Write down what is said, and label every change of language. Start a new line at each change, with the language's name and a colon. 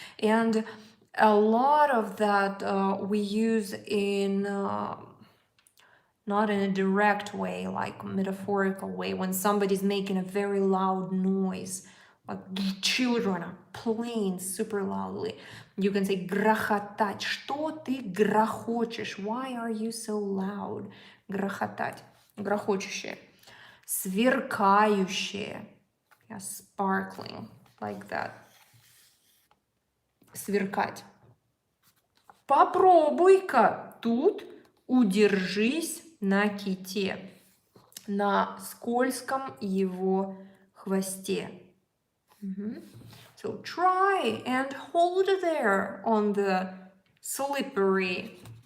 English: And a lot of that we use in not in a direct way, like metaphorical way, when somebody's making a very loud noise, like children are playing super loudly. You can say грохотать.
Russian: Что ты грохочешь?
English: Why are you so loud?
Russian: Грохотать. Грохочущее. Сверкающее.
English: Yeah, sparkling, like that.
Russian: Сверкать. Попробуй-ка тут удержись на ките, на скользком его хвосте.
English: So try and hold there on the slippery.